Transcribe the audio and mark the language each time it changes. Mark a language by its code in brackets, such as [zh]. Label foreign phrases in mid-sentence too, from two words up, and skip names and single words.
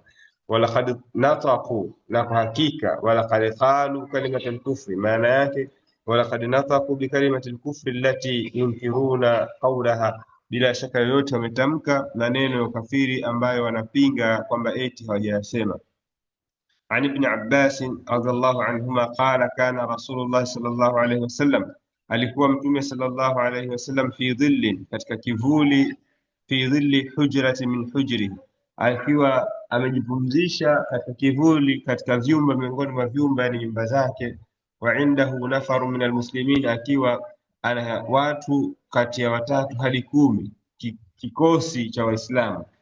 [ar] ولقد نطقوا, [sw] na kwa hakika, [ar] ولقد قالوا كلمة الكفر, [sw] maana yake [ar] ولقد نطقوا بكلمة الكفر التي ينكرون قولها, [sw] bila shaka yoyote wametamka maneno ya ukafiri ambayo wanapinga kwamba eti hawajayasema. [ar] عن ابن عباس رضي الله عنهما قال كان رسول الله صلى الله عليه وسلم, [sw] alikuwa mtume [ar] صلى الله عليه وسلم, في ظل, [sw] katika kivuli, [ar] في ظل حجرة من حجره, [sw] akiwa amejipumzisha katika kivuli katika vyumba miongoni mwa vyumba, yani nyumba zake. [ar] وعنده نفر من المسلمين, [sw] akiwa ana watu kati ya 3 hadi 10, kikosi cha Waislamu.